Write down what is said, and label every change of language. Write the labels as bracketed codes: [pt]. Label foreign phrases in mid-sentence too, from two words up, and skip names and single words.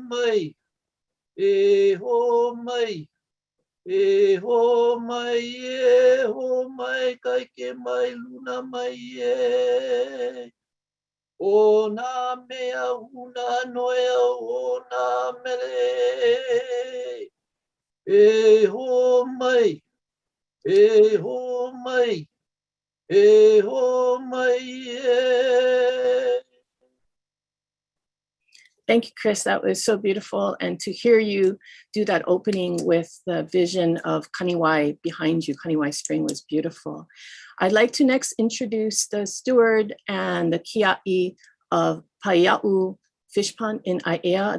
[haw] mai e ho mai e ho mai e ho mai kai ke mai luna mai e o na mea huna noea o na mele e ho mai e ho mai e ho mai e. [en] Thank you, Chris. That was so beautiful. And to hear you do that opening with the vision of Kaniwai behind you, Kaniwai Spring, was beautiful. I'd like to next introduce the steward and the kia'i of Paia'u Fishpond in Iʻa.